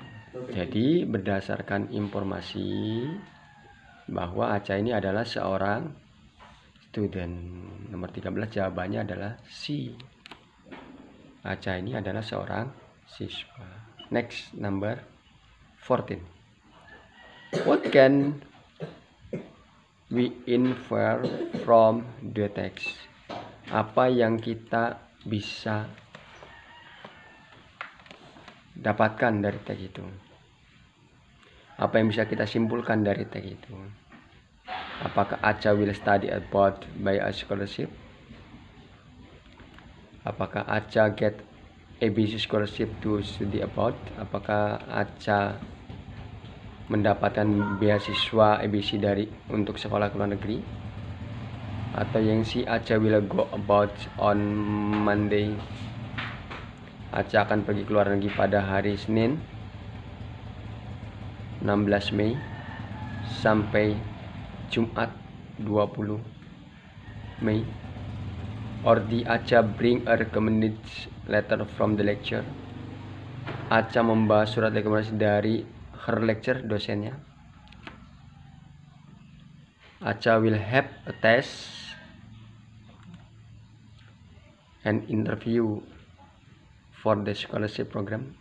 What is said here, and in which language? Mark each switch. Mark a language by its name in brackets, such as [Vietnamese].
[Indonesian] Jadi berdasarkan informasi bahwa Acha ini adalah seorang student, nomor 13 jawabannya adalah C. Acha ini adalah seorang siswa. [English] Next, number 14. What can we infer from the text? [Indonesian] Apa yang kita bisa dapatkan dari teks itu? Apa yang bisa kita simpulkan dari teks itu? Apakah [English] Acha will study abroad by a scholarship? [Indonesian] Apakah [English] Acha get ABC scholarship to study abroad? [Indonesian] Apakah Acha mendapatkan beasiswa ABC untuk sekolah ke luar negeri? Atau yang si [English] Acha will go abroad on Monday? [Indonesian] Acha akan pergi ke luar negeri pada hari Senin 16 Mei sampai Jumat 20 Mei. [English] Or the Acha bring a recommended letter from the lecture? [Indonesian] Acha membawa surat rekomendasi dari [English] her lecture, [Indonesian] dosennya. [English] Acha will have a test and interview for the scholarship program.